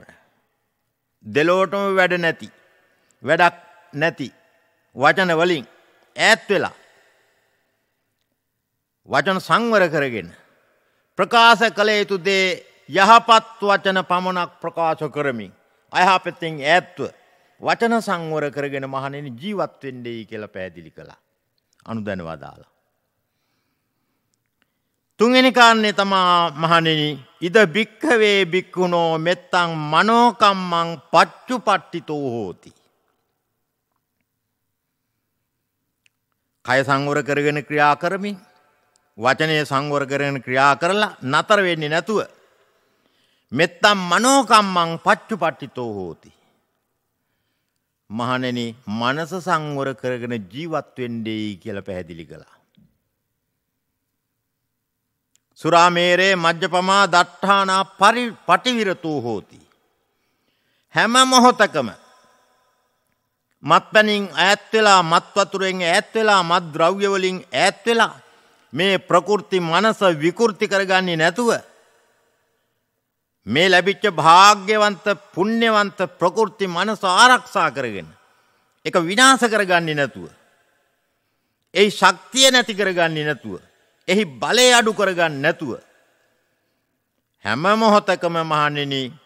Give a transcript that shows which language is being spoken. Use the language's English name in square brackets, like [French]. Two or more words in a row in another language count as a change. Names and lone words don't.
[Sinhala] දෙලොවටම වැඩ නැති, වැඩක් නැති වචන වලින් ඈත් වෙලා වචන සංවර කරගෙන ප්‍රකාශ කළ යුතු දේ යහපත් වචන පමණක් ප්‍රකාශ කරමින් අයහපතෙන් ඈත්ව වචන සංවර කරගෙන මහණෙනි ජීවත් වෙන්නයි කියලා පැහැදිලි කළා. අනුදැනවා දාලා. තුන්වෙනි කාරණේ තමා මහණෙනි [Pali] ඉද භික්ඛවේ භික්ඛුනෝ මෙත්තං මනෝකම්මං පච්චුපට්ඨිතෝ හෝති. [Sinhala] කය සංවර කරගෙන ක්‍රියා කරමින්, වචනය සංවර කරගෙන ක්‍රියා කරලා නතර වෙන්නේ නැතුව [Pali] මෙත්තම් මනෝකම්මං පච්චුපට්ඨිතෝ හෝති. [Sinhala] මහණෙනි මනස සංවර කරගෙන ජීවත් වෙන්නයි කියලා පැහැදිලි කළා. [Pali] සුරාමේරේ මජ්ජපමා දට්ඨානා පටිවිරතෝ හෝති. [Sinhala] හැම මොහොතකම මත්පැනින් ඈත් වෙලා, මත් වතුරෙන් ඈත් වෙලා, මත් ද්‍රව්‍ය වලින් ඈත් වෙලා මේ ප්‍රකෘති මනස විකෘති කරගන්නේ නැතුව, මේ ලැබිච්ච භාග්‍යවන්ත පුණ්‍යවන්ත ප්‍රකෘති මනස ආරක්ෂා කරගෙන ඒක විනාශ කරගන්නේ නැතුව, එහි ශක්තිය නැති කරගන්නේ නැතුව, එහි බලය අඩු කරගන්නේ නැතුව හැම මොහොතකම මහණෙනි